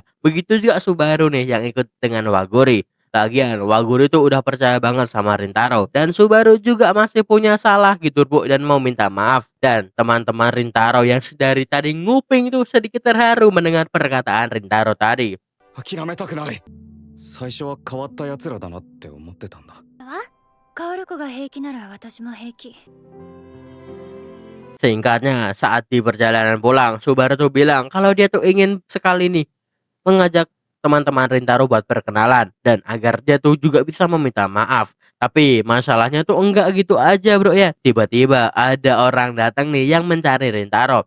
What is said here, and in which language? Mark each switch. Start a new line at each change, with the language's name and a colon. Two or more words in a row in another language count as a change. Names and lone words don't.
Indonesian: Begitu juga Subaru nih yang ikut dengan Waguri. Lagian Waguri tuh udah percaya banget sama Rintaro. Dan Subaru juga masih punya salah gitu bu dan mau minta maaf. Dan teman-teman Rintaro yang dari tadi nguping tuh sedikit terharu mendengar perkataan Rintaro tadi.
Japanese: 諦めたくない。最初は変わった奴らだなって思ってたんだ。変わる子が平気なら私も平気。
Indonesian: Singkatnya, saat di perjalanan pulang, Subaru tuh bilang kalau dia tuh ingin sekali nih mengajak teman-teman Rintaro buat perkenalan dan agar dia tuh juga bisa meminta maaf. Tapi masalahnya tuh enggak gitu aja bro ya. Tiba-tiba ada orang datang nih yang mencari Rintaro.